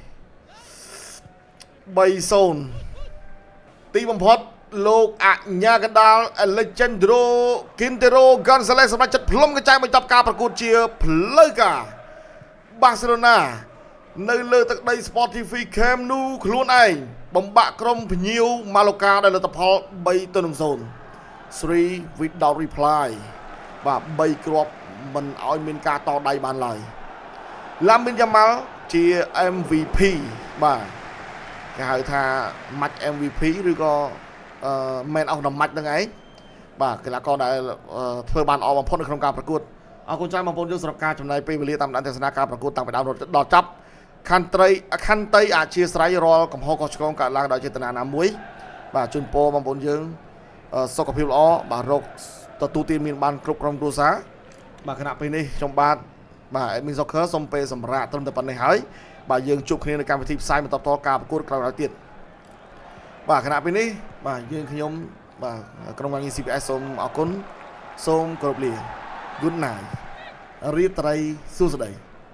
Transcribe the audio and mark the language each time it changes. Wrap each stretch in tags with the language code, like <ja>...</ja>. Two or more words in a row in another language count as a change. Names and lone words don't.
<km>3-0ទីបំផុតលោកអញ្ញាកណ្ដាល Alejandro Quintero Gonzalez សម្រាប់ចិត្តផ្លុំកញ្ចែងបញ្ចប់ការប្រកួតជាផ្លូវការបាសេឡូណានៅលើទឹកដី Sport TV Camp Nou ខ្លួនឯងបំបាក់ក្រុមភ្ញៀវម៉ាឡូកាដោយលទ្ធផល3-0</km> <en>3 without reply</en> <km>បាទ3គ្រាប់មិនឲ្យមានការតដៃបានឡើយឡាមីនយ៉ាម៉ាល់ជា MVP បាទគេហៅថា</km> <en>match MVP</en> <km>ឬក៏</km> <en>man of the match</en> <km>ហ្នឹងឯង បាទកីឡាករដែលធ្វើបានល្អបំផុតនៅក្នុងការប្រកួតអរគុណច្រើនបងប្អូនយើងសម្រាប់ការចំណាយពេលវេលាតាមដានទស្សនាការប្រកួតតាំងពីដើម ដល់ចប់ខន្តីអធិស្ឋានរាល់កំហុសខុសឆ្គងកើតឡើងដោយចេតនាណាមួយបាទជូនពរបងប្អូនយើងសុខភាពល្អបាទរោគទទួលទានមានបានគ្រប់ក្រុមគ្រួសារបាទគណៈពេលនេះខ្ញុំបាទ Admin Soccer សូមពេលសម្រាប់ត្រឹមតែប៉ុណ្្នេះហើយបាទយើងជួបគ្នានៅកម្មវិធីផ្សាយបន្តតការប្រកួតក្រោយទៀតបាទគណៈពេលនេះបាទយើងខ្ញុំបាទក្រុមការងារ CPS សូមអរគុណសូមគោរពលា</km> <en>Good night</en> <km>រាត្រីសួស្តី</km>